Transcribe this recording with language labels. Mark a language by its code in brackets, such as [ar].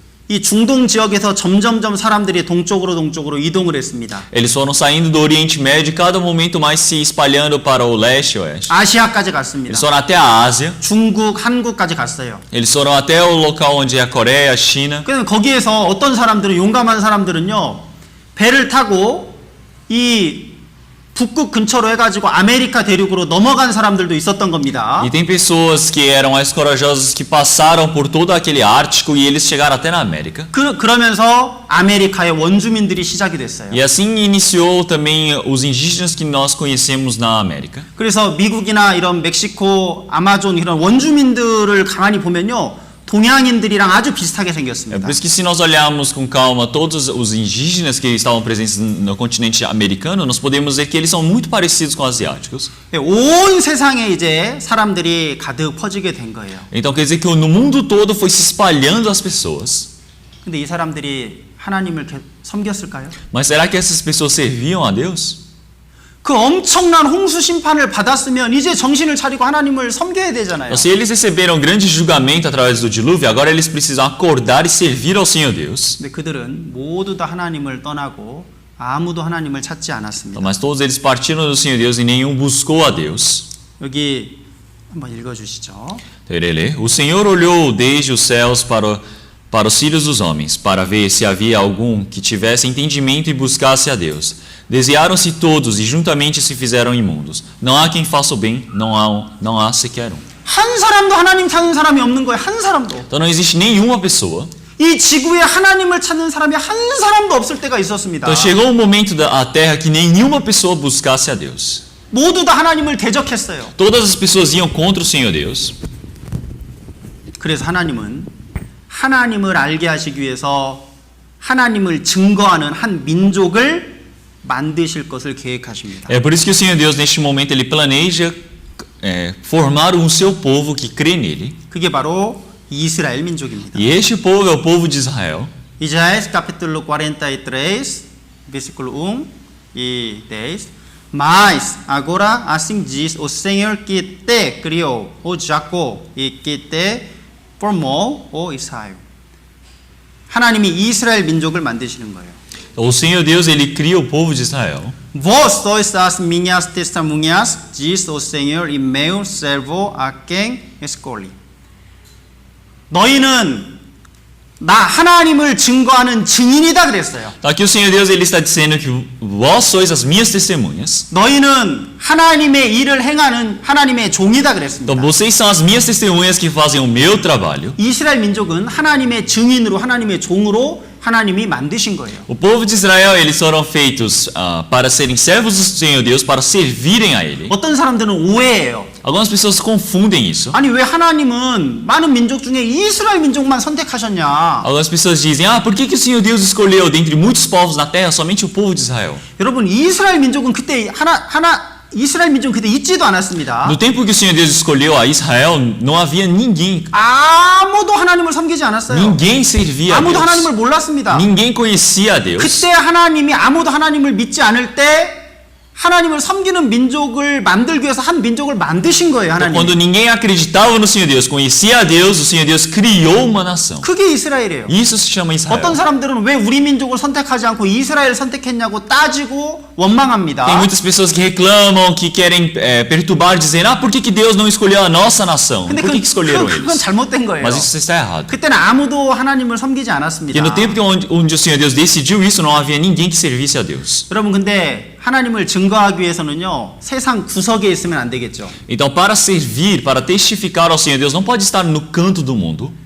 [ko] 이 중동 지역에서 점점점 사람들이 동쪽으로 이동을 했습니다. [pt] Eles foram saindo do Oriente Médio e cada momento mais se espalhando para o leste e oeste. [ko] 아시아까지 갔습니다. [pt] Eles foram até a Ásia. [ko] 중국, 한국까지 갔어요. [pt] Eles foram até o local onde é a Coreia, a China. [ko] 그래서 거기에서 어떤 사람들은 용감한 사람들은요. 배를 타고 이 북극 근처로 해가지고 아메리카 대륙으로 넘어간 사람들도 있었던 겁니다. [pt] E tem pessoas que eram mais corajosas que passaram por todo aquele Ártico e eles chegaram até na América. [ko] 그러면서 아메리카의 원주민들이 시작이 됐어요. [pt] E assim iniciou também os indígenas que nós conhecemos na América. [ko] 그래서 미국이나 이런 멕시코, 아마존 이런 원주민들을 가만히 보면요. 동양인들이랑 아주 비슷하게 [pt] É [ko] 생겼습니다. [pt] por isso que se nós olharmos com calma todos os indígenas que estavam presentes no continente americano, nós podemos ver que eles são muito parecidos com os asiáticos. [ko] 온 세상에 이제 사람들이 가득 퍼지게 된 거예요. [pt] Então quer dizer que no mundo todo foi se espalhando as pessoas. [ko] 근데 이 사람들이 하나님을 섬겼을까요? [pt] Mas será que essas pessoas serviam a Deus? [ko] 그 엄청난 홍수 심판을 받았으면 이제 정신을 차리고 하나님을 섬겨야 되잖아요. [pt] Então, se eles receberam um grande julgamento através do dilúvio, agora eles precisam acordar e servir ao Senhor Deus. [ko] 근데 그들은 모두 다 하나님을 떠나고 아무도 하나님을 찾지 않았습니다. [pt] Então, mas todos eles partiram do Senhor Deus e nenhum buscou a Deus. [ko] 여기 한번 읽어주시죠. [pt] Então, ele lê: O Senhor olhou desde os céus para os filhos dos homens, para ver se havia algum que tivesse entendimento e buscasse a Deus. Desviaram-se todos e juntamente se fizeram imundos. Não há quem faça o bem, não há sequer um. [ko] 한 사람도 하나님 찾는 사람이 없는 거예요. 한 사람도. [pt] Então não existe nenhuma pessoa. [ko] 이 지구에 하나님을 찾는 사람이 한 사람도 없을 때가 있었습니다. [pt] Então chegou um momento da Terra que nenhuma pessoa buscasse a Deus. [ko] 모두 다 하나님을 대적했어요. [pt] Todas as pessoas iam contra o Senhor Deus. [ko] 그래서 하나님은 하나님을 알게 하시기 위해서 하나님을 증거하는 한 민족을 만드실 것을 계획하십니다. [pt] É por isso que o Senhor Deus neste momento ele planeja formar um seu povo que crê nele. [ko] 그게 바로 이스라엘 민족입니다. [pt] E este povo é o povo de Israel. Isaías capítulo 43, versículo 1 e 10. Mas agora assim diz o Senhor que te criou, o Jacó, e que te formou, o Israel. [ko] 하나님이 이스라엘 민족을 만드시는 거예요. [pt] O Senhor Deus ele cria o povo de Israel. Vós sois as minhas testemunhas, diz o Senhor, e meu servo a quem escolhi. [ko] 너희는 나 하나님을 증거하는 증인이다 그랬어요. [pt] Aqui o Senhor Deus ele está dizendo que vós sois as minhas testemunhas. [ko] 너희는 하나님의 일을 행하는 하나님의 종이다 그랬습니다. [pt] Então vocês são as minhas testemunhas que fazem o meu trabalho. [ko] 이스라엘 민족은 하나님의 증인으로 하나님의 종으로 하나님이 만드신 거예요. [pt] O povo de Israel eles foram feitos para serem servos do Senhor Deus, para servirem a Ele. [ko] 어떤 사람들은 오해해요. [pt] Algumas pessoas confundem isso. [ko] 아니 왜 하나님은 많은 민족 중에 이스라엘 민족만 선택하셨냐? [pt] Algumas pessoas dizem, por que o Senhor Deus escolheu dentre muitos povos na terra somente o povo de Israel? [ko] 여러분 이스라엘 민족은 그때 이스라엘 민족은 그때 있지도 않았습니다. [pt] No tempo que o Senhor Deus escolheu a Israel, não havia ninguém. [ko] 아무도 하나님을 섬기지 않았어요. [pt] Ninguém servia a [ko] 아무도 [pt] Deus. [ko] 하나님을 몰랐습니다. [pt] Ninguém conhecia a Deus. [ko] 그때 하나님이 아무도 하나님을 믿지 않을 때 하나님을 섬기는 민족을 만들기 위해서 한 민족을 만드신 거예요. 하나님. [pt] Quando ninguém acreditava no Senhor Deus, conhecia a Deus, o Senhor Deus criou uma nação. [ko] 그게 이스라엘이에요. [pt] Isso se chama Israel. [ko] 어떤 사람들은 왜 우리 민족을 선택하지 않고 이스라엘을 선택했냐고 따지고 원망합니다. [pt] Tem muitas pessoas que reclamam, que querem perturbar, dizendo, por que Deus não escolheu a nossa nação? [ko] 근데 [pt] Por que escolheram [ko] 그건 [pt] eles? [ko] 잘못된 거예요. [pt] Mas isso está errado. [ko] 그때는 아무도 하나님을 섬기지 않았습니다. [pt] Porque no tempo onde o Senhor Deus decidiu isso, não havia ninguém que servisse a Deus. [ko] 여러분 근데 하나님을 증거하기 위해서는요 세상 구석에 있으면 안 되겠죠. [pt] Então, para servir, para testificar ao Senhor Deus, não pode estar no canto do mundo.